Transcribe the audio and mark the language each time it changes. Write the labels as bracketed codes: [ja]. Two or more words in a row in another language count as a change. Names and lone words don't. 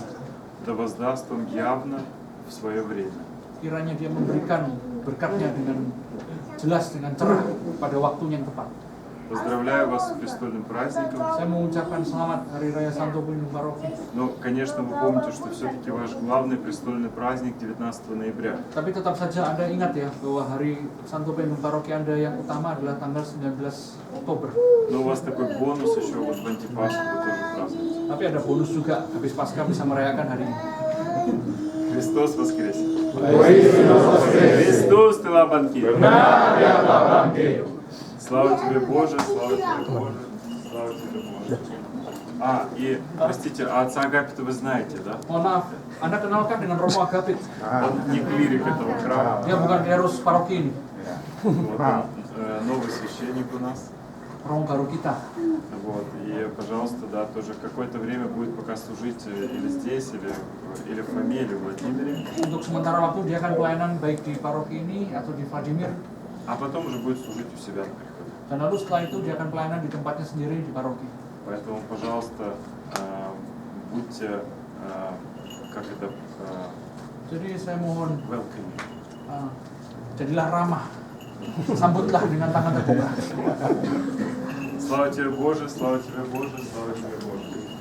[ru] Да воздаст вам явно в свое время. [id] Kiranya Dia memberikan berkatnya dengan jelas, dengan cerah pada waktunya yang tepat. [ru] Поздравляю вас с престольным праздником. [id] Saya mengucapkan selamat Hari Raya Santo Pelindung Paroki. [ru] Но, конечно, вы помните, что все-таки ваш главный престольный праздник 19 ноября. [id] Tapi tetap saja Anda ingat ya bahwa Hari Santo Pelindung Paroki Anda yang utama adalah tanggal 19 Oktober. [ru] Но у вас такой бонус еще вот в антипасху вы тоже празднуете. [id] Tapi ada bonus juga, habis Paskah bisa merayakan hari ini. [ru] Христос воскресе! Воистину воскресе! Христос ты лабанки! Навек лабанки! Слава тебе, Боже, слава тебе, Боже, слава тебе, Боже. И, простите, а отца Агапита вы знаете, да? [id] Mohon maaf, Anda kenalkan dengan Romo Agapit. [ru] Он не клирик этого храма. [id] Dia bukan klerus paroki ini, [ru] Вот он, новый священник у нас. [id] Romo baru kita. [ru] Вот, и, пожалуйста, да, тоже какое-то время будет пока служить или здесь, или в Фоме, или в Владимире. [id] Untuk sementara waktu dia akan pelayanan baik di paroki ini atau di Vladimir. [ru] А потом уже будет служить у себя на приходе. [id] Dan lalu setelah itu dia akan pelayanan di tempatnya sendiri di paroki. [ru] Поэтому, пожалуйста, будьте, как это, [id] Jadi saya mohon, [ru] welcoming. [id] jadilah ramah, sambutlah dengan tangan terbuka. [ru] Слава тебе, Боже, слава тебе, Боже, слава тебе, Боже.